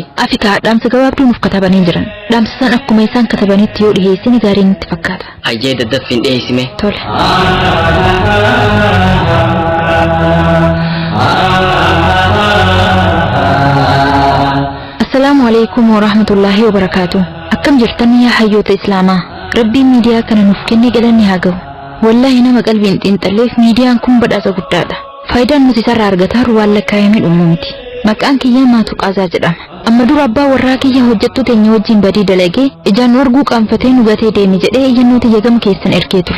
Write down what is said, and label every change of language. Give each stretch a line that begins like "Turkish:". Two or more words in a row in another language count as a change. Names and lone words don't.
Oromo: Afrikaa dhaamsa gabaabduu nuuf katabanii jiran. Dhaamsa san akkuma isaan katabanitti yoo dhiheessine gaarii nutti fakkaata. Hayyee daddaffiin dhiheessime.
Arabic: Tole. السلام عليكم ورحمة الله وبركاته.
Oromo: Akkam jirtan yaa hayyoota islaamaa. Rabbiin miidiyaa kana nuuf kenne galanni haa ga'u. Wallahi nama qalbiin xiinxalleef miidiyaan kun badhaasa guddaadha. Faayidaan nuti isarraa argataa waan lakkaa'amee dhumu miti. Maqaan kiyyaa maatu qaazaa jedhama. amma dura abbaa warraa kiyya hojjettu teenya wajjin badii dalagee ijaan warguu qaanfatee nu gatee deemi jedhee iyyannoo tiyya gama keessan ergee ture.